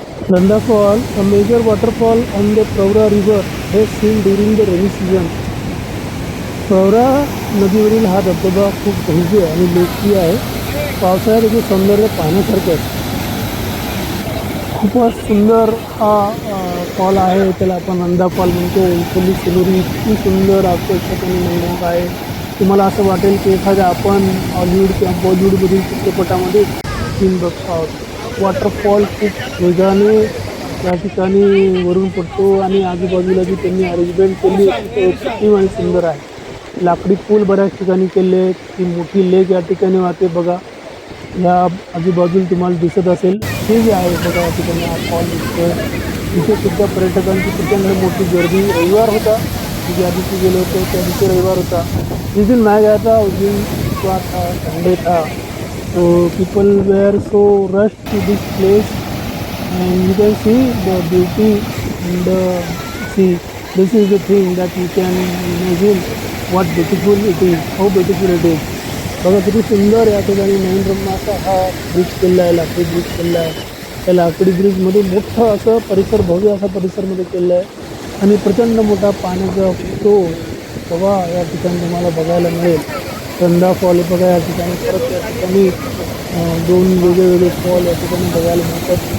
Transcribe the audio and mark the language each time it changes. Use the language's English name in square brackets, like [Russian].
[English] Nanda Fall, a major waterfall on the Praura River, is seen during the rainy season. [Marathi] Pravara नदीवरील हा धबधबा खूप भव्य आणि लोकप्रिय आहे. पावसाळ्यात त्याचे सौंदर्य पाहण्यासारखं आहे. खूपच सुंदर हा फॉल आहे. त्याला आपण नंदा फॉल म्हणतो. इथली सिनरी इतकी सुंदर, आकर्षक आणि मनमोहक आहे. तुम्हाला असं वाटेल की एखाद्या आपण हॉलिवूड किंवा बॉलिवूडमधील चित्रपटामध्ये सीन बघतो आहोत. वॉटरफॉल खूप वेगाने या ठिकाणी वरून पडतो आणि आजूबाजूला जी त्यांनी अरेंजमेंट केली ते कृत्रिम आणि सुंदर आहे. लाकडी पूल बऱ्याच ठिकाणी केले आहेत. ती मोठी लेक या ठिकाणी वाहते बघा. या आजूबाजूला तुम्हाला दिसत असेल ते जे आहे बघा, या ठिकाणी हा फॉल दिसतो. इथे सुद्धा पर्यटकांची प्रचंड मोठी गर्दी. रविवार होता, ज्या दिवशी गेलो होतो त्या दिवशी रविवार होता. [Hindi] जिस दिन मैं गया था उस दिन था संडे था. [English] So people were so rushed to this place, and you can see the beauty in the sea. This is the thing that you can imagine what beautiful it is, how beautiful it is. [Marathi] बघा किती सुंदर या ठिकाणी नवीन रम्माचा हा bridge केला आहे, लाकडी bridge केला आहे. त्या लाकडी ब्रिजमध्ये मोठं असं परिसर, भव्य असा परिसरमध्ये केलं आहे. आणि प्रचंड मोठा पाण्याचा फ्लो बघा या ठिकाणी तुम्हाला बघायला मिळेल. रंधा फॉल बघा या ठिकाणी. परत या ठिकाणी 2 वेगळे फॉल या ठिकाणी बघायला मिळतात.